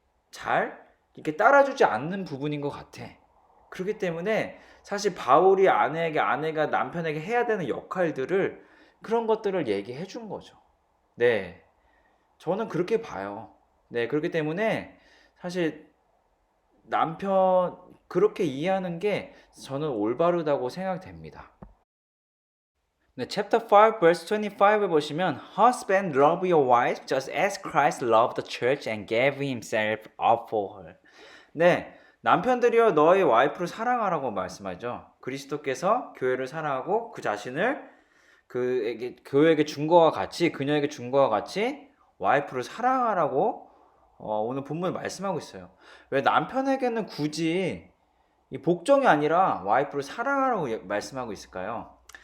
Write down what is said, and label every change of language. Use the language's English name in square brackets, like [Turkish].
[Korean] 잘 이렇게 따라주지 않는 부분인 것 같아. 그렇기 때문에 사실 바울이 아내에게, 아내가 남편에게 해야 되는 역할들을, 그런 것들을 얘기해 준 거죠. 네. 저는 그렇게 봐요. 네. 그렇기 때문에 사실 남편 그렇게 이해하는 게 저는 올바르다고 생각됩니다. [English] 네, chapter 5 verse 25에 [Korean] 보시면 [English] Husband, love your wife just as Christ loved the church and gave himself up for her. [Korean] 네, 남편들이여 너의 와이프를 사랑하라고 말씀하죠. 그리스도께서 교회를 사랑하고 그 자신을 교회에게 준 것과 같이, 그녀에게 준 것과 같이 와이프를 사랑하라고 오늘 본문을 말씀하고 있어요. 왜 남편에게는 굳이 이 복종이 아니라 와이프를 사랑하라고 말씀하고 있을까요?